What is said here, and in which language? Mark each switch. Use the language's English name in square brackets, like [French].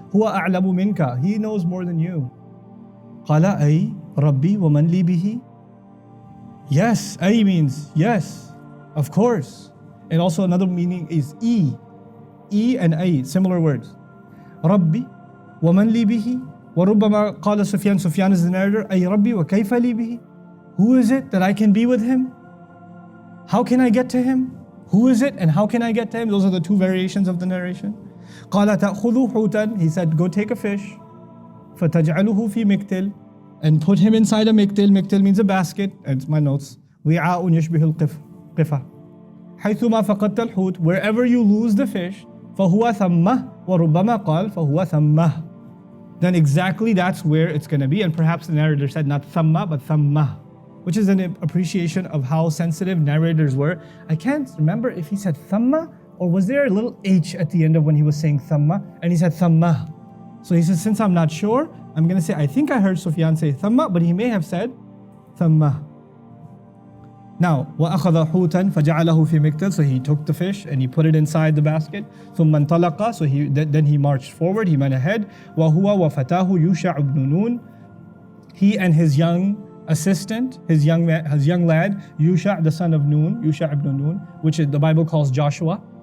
[Arabic] هُوَ أَعْلَمُ مِنْكَ. [English] He knows more than you. [Arabic] قَالَ أَيْ رَبِّي وَمَنْ لِي بِهِ. [English] Yes, أي means yes, of course. And also another meaning is E and A, similar words. [Arabic] رَبِّي وَمَنْ لِي بِهِ. وَرُبَّمَا قَالَ Sufyan [English] is the narrator, [Arabic] أي رَبِّي وَكَيْفَ لِي بِهِ. [English] Who is it that I can be with him? How can I get to him? Who is it and how can I get to him? Those are the two variations of the narration. [Arabic] قَالَ تَأْخُذُوا حُوتًا. [English] He said, go take a fish. [Arabic] فَتَجْعَلُهُ فِي مِكْتِلٍ. [English] And put him inside a miktil. Miktil means a basket. It's my notes. [Arabic] وِعَاءٌ يَشْبِهُ الْقِفَةِ. حَيْثُمَا فَقَدْتَ الْحُوتِ. [English] Wherever you lose the fish, [Arabic] فَهُوَ ثَمَّهِ. وَرُبَّمَا قَالَ فَهُوَ ثَمَّهِ. [English] Then exactly that's where it's going to be. And perhaps the narrator said not thamma but thamma, which is an appreciation of how sensitive narrators were. I can't remember if he said thamma or was there a little H at the end of when he was saying thamma, and he said thamma. So he said, since I'm not sure, I'm going to say, I think I heard Sufyan say thamma, but he may have said thamma. [Arabic] Now, وَأَخَذَ حُوتًا فَجَعَلَهُ فِي مِكْتَلٍ. [English] So he took the fish and he put it inside the basket. [Arabic] ثُمَّ انطَلَقَ. [English] So then he marched forward, he went ahead. [Arabic] وَهُوَ وَفَتَاهُ يُوشَعُ بْنُ نُونٍ. [English] He and his young assistant, his young lad, Yusha, the son of Nun, Yusha ibn Nun, which the Bible calls Joshua.